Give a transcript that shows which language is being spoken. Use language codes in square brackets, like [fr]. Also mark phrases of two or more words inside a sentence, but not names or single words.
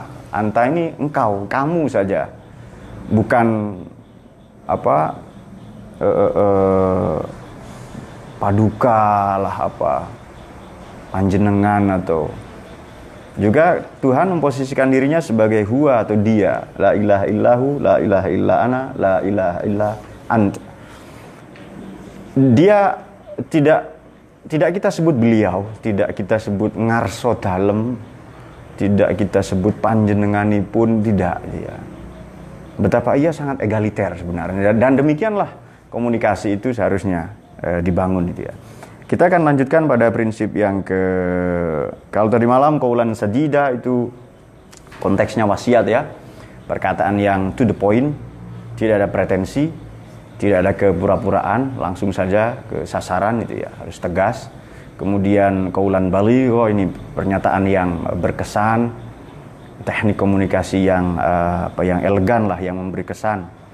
[id] Anta ini engkau, kamu saja. Bukan paduka lah panjenengan atau juga Tuhan memposisikan dirinya sebagai huwa atau dia. [ar] لا إله إلا هو لا إله إلا أنا لا إله إلا أنت. [id] Dia tidak kita sebut beliau, tidak kita sebut [jv] ngarso dalem, [id] tidak kita sebut panjenenganipun, tidak dia. Betapa ia sangat egaliter sebenarnya, dan demikianlah komunikasi itu seharusnya dibangun itu ya. Kita akan lanjutkan pada prinsip yang kalau tadi malam [ar] قولا سديدا [id] itu konteksnya wasiat ya, perkataan yang [en] to the point, [id] tidak ada pretensi, tidak ada kepura-puraan, langsung saja ke sasaran itu ya, harus tegas. Kemudian [ar] قولا بليغا, [id] ini pernyataan yang berkesan, teknik komunikasi yang yang elegan lah, yang memberi kesan.